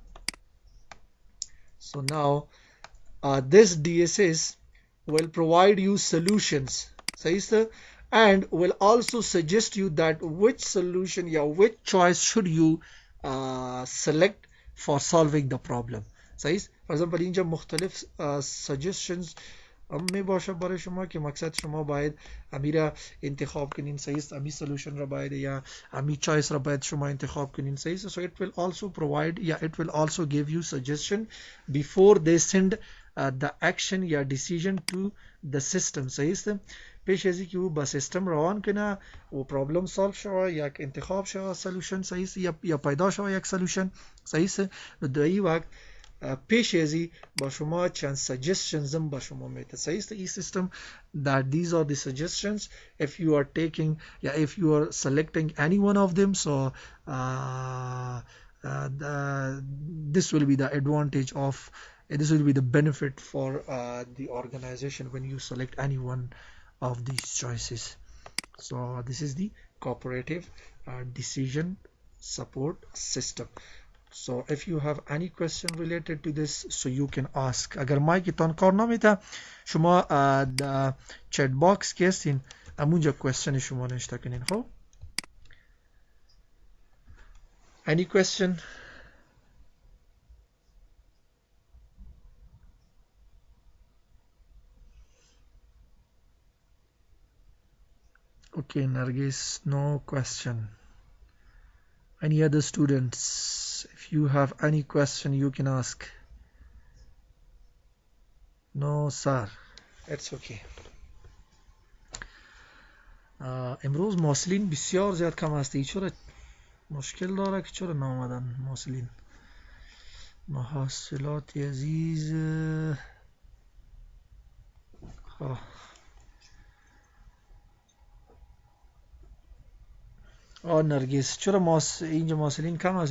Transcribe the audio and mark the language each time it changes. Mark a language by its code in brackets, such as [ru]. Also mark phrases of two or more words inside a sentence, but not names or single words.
[en] So now this DSS will provide you solutions, says, and will also suggest you that which solution, which choice should you select for solving the problem. Says, for example, [fa] اینجا مختلف suggestions می باشه برای شما که مقصد شما باید امی را انتخاب کنین. صحیح است، امی solution را باید یا امی choice را باید شما انتخاب کنین. صحیح است. [en] So it will also provide, it will also give you suggestion before they send the action یا decision to the system. [fa] صحیح است. پیش ازی که او با سیستم روان کنه و [en] problem solve [fa] شوه، یک انتخاب شوه solution. صحیح است، یا پیدا شوه یک solution. صحیح است. در این وقت پیش ازی با شما چند suggestions هم با شما میده. صحیح است. [en] این system that these are the suggestions. If you are taking, if you are selecting any one of them, so this will be the advantage of, this will be the benefit for the organization when you select any one of these choices. So this is the cooperative decision support system. So if you have any question related to this, so you can ask. [fa] اگر مایکتان کار نمیده شما در چت باکس که هستین همونجا question شما نوشته کنین. [en] خب any question? Okay, Nargis, no question. Any other students? If you have any question, you can ask. No, sir. It's okay. [fa] امروز محصلین بسیار زیاد کم هستی. چرا مشکل داره که چرا نامدن محصلین؟ محصلات عزیز نرگس چرا اینجا محصلین کم هست؟